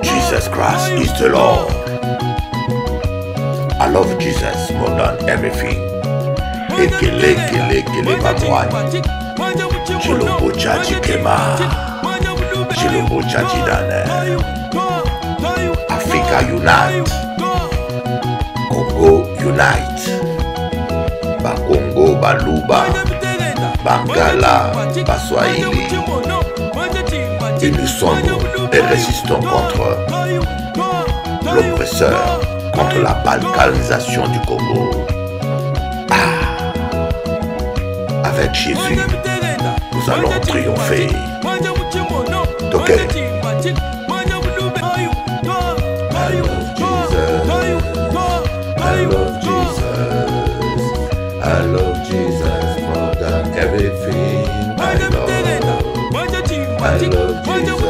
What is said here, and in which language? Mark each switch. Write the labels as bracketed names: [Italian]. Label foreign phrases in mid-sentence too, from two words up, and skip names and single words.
[English] Jesus Christ is the Lord. I love Jesus more than everything. Ekele, kele, kele, mamwani. Chilombo chachi kema. Chilombo chachi dane. Africa unite. Congo unite. Bakongo, Baluba, Bangala, Baswahili. [French] Unissons-nous et résistons contre l'oppresseur, contre la balkanisation du Congo. Ah, avec Jésus, nous allons triompher. [English] Ok. I love Jesus. I love Jesus more than everything. I love Jesus. I love Jesus.